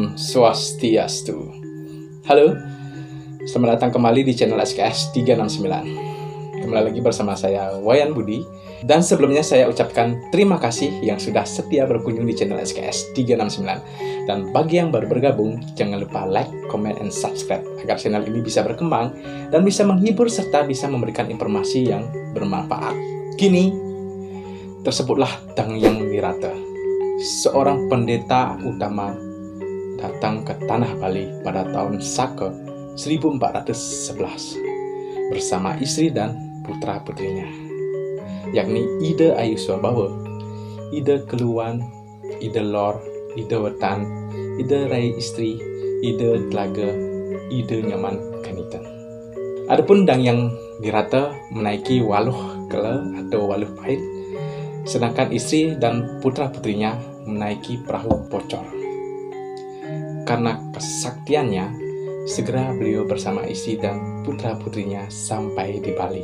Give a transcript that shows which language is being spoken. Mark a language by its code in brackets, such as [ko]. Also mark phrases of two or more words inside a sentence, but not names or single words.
[id] Swastiastu. Halo, selamat datang kembali di channel SKS 369. Kembali lagi bersama saya, Wayan Budi. Dan sebelumnya saya ucapkan terima kasih yang sudah setia berkunjung di channel SKS 369. Dan bagi yang baru bergabung, jangan lupa [en] like, comment, and subscribe [id] agar channel ini bisa berkembang dan bisa menghibur serta bisa memberikan informasi yang bermanfaat. Kini, tersebutlah Dang Yang Nirata, seorang pendeta utama datang ke tanah Bali pada tahun Saka 1411 bersama istri dan putra-putrinya, yakni Ida Ayuswabawa, Ida Keluan, Ida Lor, Ida Wetan, Ida Rai Istri, Ida Telaga, Ida Nyaman Kanitan. Adapun Dang Yang Nirata menaiki Waluh Kela atau Waluh Pahit, sedangkan istri dan putra-putrinya menaiki perahu Pocor. Karena kesaktiannya, segera beliau bersama istri dan putra-putrinya sampai di Bali.